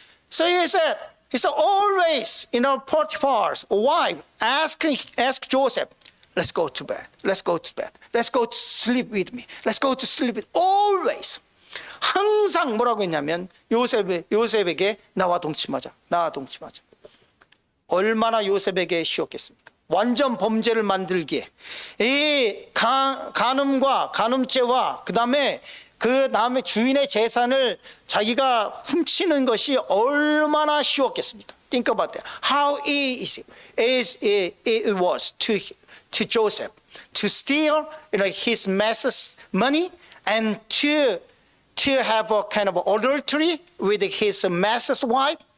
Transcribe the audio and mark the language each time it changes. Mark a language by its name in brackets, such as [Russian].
[English] So he said always, Potiphar's wife asked Joseph, let's go to bed. Let's go to bed. Let's go to sleep with me. Let's go to sleep with. Always. [Korean] 항상 뭐라고 했냐면 요셉에게 나와 동침하자. 나와 동침하자. 얼마나 요셉에게 쉬웠겠습니까? 완전 범죄를 만들기에 이 간음과 간음죄와 그다음에 주인의 재산을 자기가 훔치는 것이 얼마나 쉬웠겠습니까? [English] Think about that. How easy it was to Joseph to steal his master's money and to have a kind of adultery with his master's wife.